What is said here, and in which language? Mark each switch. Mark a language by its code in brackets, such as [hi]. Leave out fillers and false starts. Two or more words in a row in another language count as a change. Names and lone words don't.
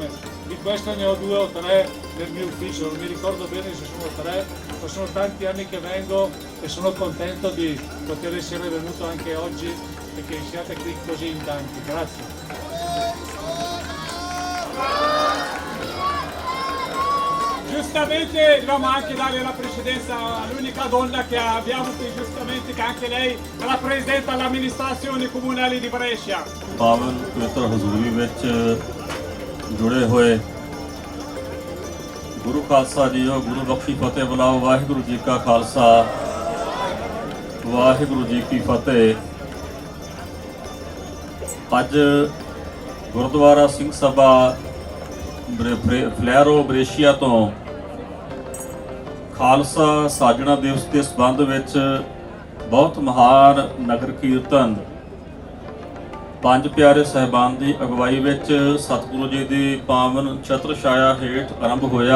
[it] Di questo ne ho 2 o 3 nel mio ufficio, non mi ricordo bene se sono 3, ma sono tanti anni che vengo e sono contento di poter essere venuto anche oggi e che siate qui così in tanti. Grazie. Giustamente dobbiamo anche dare la precedenza all'unica donna che abbiamo qui, giustamente, che anche lei rappresenta l'amministrazione comunale di Brescia. [pa] ਪਾਵਨ ਪਵਿੱਤਰ ਹਜ਼ੂਰੀ ਵਿੱਚ ਜੁੜੇ ਹੋਏ ਗੁਰੂ ਖਾਲਸਾ ਜੀਓ, ਗੁਰੂ ਬਖਸ਼ੀ ਫਤਿਹ ਬੁਲਾਓ। ਵਾਹਿਗੁਰੂ ਜੀ ਕਾ ਖਾਲਸਾ, ਵਾਹਿਗੁਰੂ ਜੀ ਕੀ ਫਤਿਹ। ਅੱਜ ਗੁਰਦੁਆਰਾ ਸਿੰਘ ਸਭਾ ਫਲੈਰੋ ਬ੍ਰੇਸ਼ੀਆ ਤੋਂ ਖਾਲਸਾ ਸਾਜਣਾ ਦਿਵਸ ਦੇ ਸੰਬੰਧ ਵਿੱਚ ਬਹੁਤ ਮਹਾਨ ਨਗਰ ਕੀਰਤਨ 5 ਪਿਆਰੇ ਸਾਹਿਬਾਨ ਦੀ ਅਗਵਾਈ ਵਿੱਚ ਸਤਿਗੁਰੂ ਜੀ ਦੀ ਪਾਵਨ ਛਤਰ ਛਾਇਆ ਹੇਠ ਆਰੰਭ ਹੋਇਆ।